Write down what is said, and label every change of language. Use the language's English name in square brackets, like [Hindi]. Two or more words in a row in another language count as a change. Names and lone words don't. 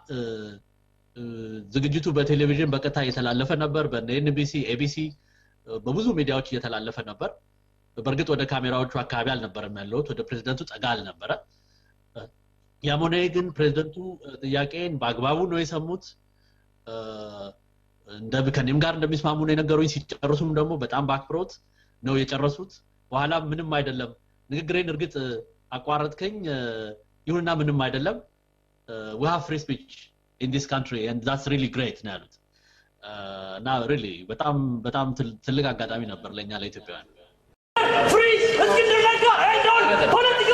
[Amharic] ዝግጅቱ በቴሌቪዥን በቀጥታ እየተላለፈ ነበር በኤንቢሲ ኤቢሲ በብዙ ሚዲያዎች እየተላለፈ ነበር በርግጥ ወደ ካሜራዎቹ አካባቢ አልነበረም ያለሁት ወደ ፕሬዝዳንቱ ጠጋ አልነበረ ያሞኔ ግን ፕሬዝዳንቱ ጥያቄን በአግባቡ ነው የሰሙት ከኔም ጋር እንደሚስማሙ ነው የነገሩኝ ሲጨርሱም ደግሞ በጣም በአክብሮት ነው የጨረሱት በኋላ ምንም አይደለም ንግግሬን እርግጥ አቋረጥከኝ ይሁንና ምንም አይደለም [English] we have free speech in this country and that's really great [Amharic] ነው ያሉት [English] now really [Amharic] በጣም ትልቅ አጋጣሚ ነበር ለኛ ለኢትዮጵያውያን freeze እስክንድር ነጋ